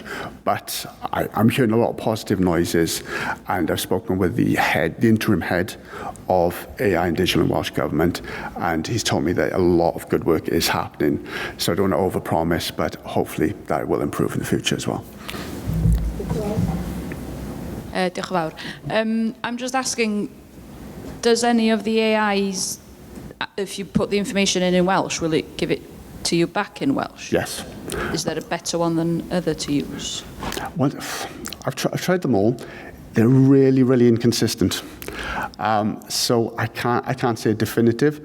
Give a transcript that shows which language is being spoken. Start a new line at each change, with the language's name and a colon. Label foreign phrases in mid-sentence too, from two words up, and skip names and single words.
English: But I'm hearing a lot of positive noises, and I've spoken with the interim head of AI and Digital in Welsh Government, and he's told me that a lot of good work is happening. So I don't want to overpromise, but hopefully that will improve in the future as well.
Welsh: Diolch yn fawr.
English: I'm just asking, does any of the AIs, if you put the information in Welsh, will it give it to you back in Welsh? Yes. Is there a better one than other to use? Well, I've tried them all. They're really, really inconsistent. So I can't say definitive.